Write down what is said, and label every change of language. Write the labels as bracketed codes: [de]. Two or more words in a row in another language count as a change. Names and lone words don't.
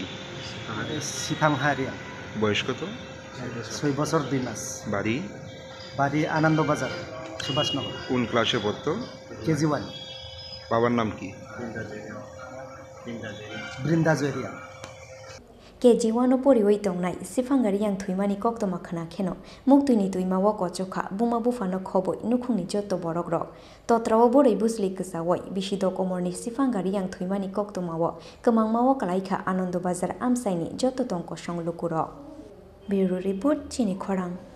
[bn] সিফাং হারিয়া বয়স কত 6 বছর 2 মাস বাড়ি বাড়ি আনন্দবাজার সুভাষনগর কোন ক্লাসে পড়তো কেজি 1 বাবার নাম কি [trp] বৃন্দা জেরিয়া কেজি 1 পরি ওই তংনাই সিফাঙ্গারি yang থুইমানি কক্তমা খানা খেনো মুক্তুইনি তুইমাওয়া কচখা বুমা বুফানো খবই নুখুংনি যত বরক রক তত্রাও বড়ই বুসলি কসাওই বিশিদ কমরনি সিফাঙ্গারি yang থুইমানি কক্তমাওয়া কমাংমাওয়া কালাইখা আনন্দবাজার আমসাইনি যত তংক সংলুকুর [en] bureau report [trp] চিনি খরাং